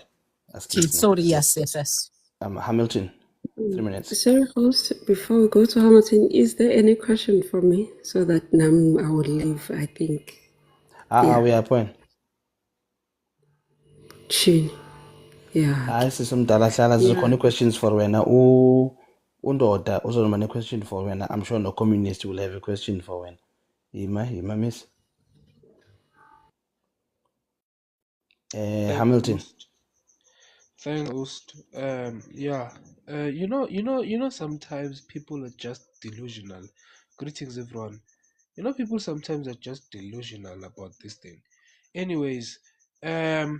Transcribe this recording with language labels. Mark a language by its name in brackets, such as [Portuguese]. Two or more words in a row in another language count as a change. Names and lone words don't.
[English] Sorry, yes. Hamilton, 3 minutes. Sorry, host, before we go to Hamilton, is there any question for me so that I will leave, I think. We are point. Chin. Yeah. [Xhosa] Hayi sisomdala hlala zikhona [English] questions for [Xhosa] wena undoda uzoba ne- [English] question for [Xhosa] wena. [English] I'm sure no communist will have a question for wena. [Xhosa] Yima miss. Hamilton. [English] Thank host. Yeah. Sometimes people are just delusional. Greetings, everyone. People sometimes are just delusional about this thing.